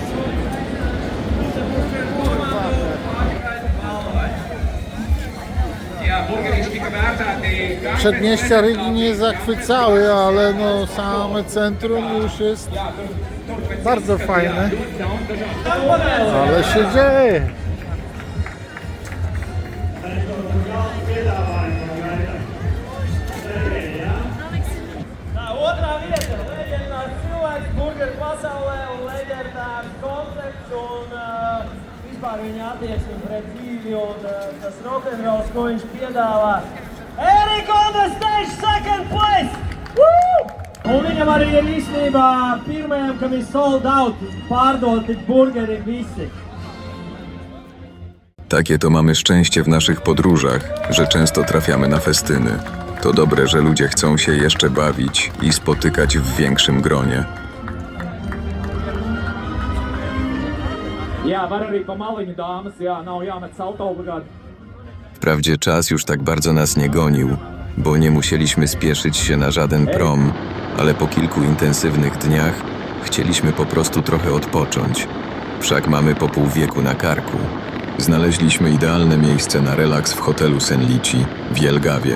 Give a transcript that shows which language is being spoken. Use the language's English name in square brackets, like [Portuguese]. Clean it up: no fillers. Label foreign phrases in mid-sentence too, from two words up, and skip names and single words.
[Polish] Przedmieścia Rygi nie zachwycały, ale no same centrum już jest bardzo fajne. Ale się dzieje. [Latvian] Otrā vieta, leģendārs cilvēks, burgeru pasaulē un leģendārs koncepts un vispār viņa attieksme pret dzīvi un tas rokenrols, ko viņš piedāvā. [English] Eric on the stage, second place! Woo! [Latvian] Un viņam arī ir īstenībā pirmajam, kam ir [English] sold out, [Latvian] pārdoti burgeri visi. [Polish] Takie to mamy szczęście w naszych podróżach, że często trafiamy na festyny. To dobre, że ludzie chcą się jeszcze bawić i spotykać w większym gronie. [Latvian] Jā, var arī pa maliņu dāmas, jā, nav jāmet salto obligāti. [Polish] Wprawdzie czas już tak bardzo nas nie gonił, bo nie musieliśmy spieszyć się na żaden prom, ale po kilku intensywnych dniach chcieliśmy po prostu trochę odpocząć. Wszak mamy po pół wieku na karku. Znaleźliśmy idealne miejsce na relaks w hotelu Senlici w Jelgawie.